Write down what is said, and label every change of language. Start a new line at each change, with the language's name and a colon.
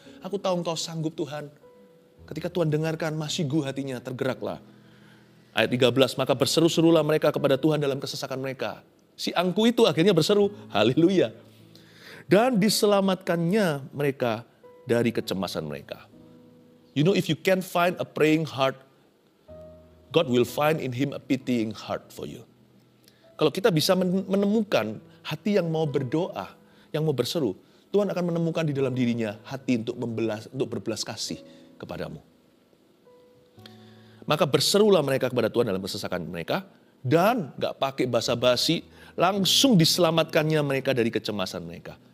Indonesian: Aku tahu Engkau sanggup Tuhan. Ketika Tuhan dengarkan, masyigu hatinya, tergeraklah. Ayat 13, maka berseru-serulah mereka kepada Tuhan dalam kesesakan mereka. Si angkuh itu akhirnya berseru, haleluya. Dan diselamatkannya mereka dari kecemasan mereka.
English: You know, if you can find a praying heart, God will find in him a pitying heart for you.
Indonesian: Kalau kita bisa menemukan hati yang mau berdoa, yang mau berseru, Tuhan akan menemukan di dalam dirinya hati untuk berbelas kasih kepadamu. Maka berserulah mereka kepada Tuhan dalam kesesakan mereka, dan gak pakai basa-basi, langsung diselamatkannya mereka dari kecemasan mereka.